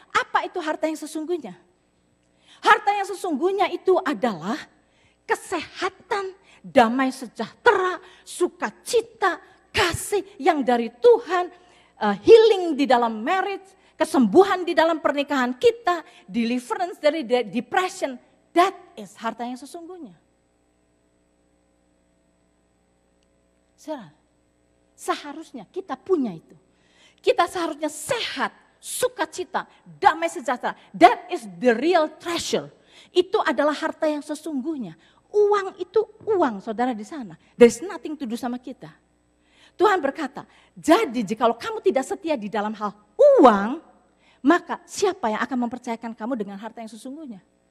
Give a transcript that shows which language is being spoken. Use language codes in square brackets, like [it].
[id] Apa itu harta yang sesungguhnya? Harta yang sesungguhnya itu adalah kesehatan, damai sejahtera, sukacita, kasih yang dari Tuhan, healing di dalam marriage, kesembuhan di dalam pernikahan kita, deliverance dari depression. [en] That is [id] harta yang sesungguhnya. Seharusnya kita punya itu. Kita seharusnya sehat, sukacita, damai sejahtera. [en] That is the real treasure. [id] Itu adalah harta yang sesungguhnya. Uang itu uang, saudara di sana. [en] There's nothing to do [id] sama kita. Tuhan berkata, jadi jikalau kamu tidak setia di dalam hal uang, maka siapa yang akan mempercayakan kamu dengan harta yang sesungguhnya?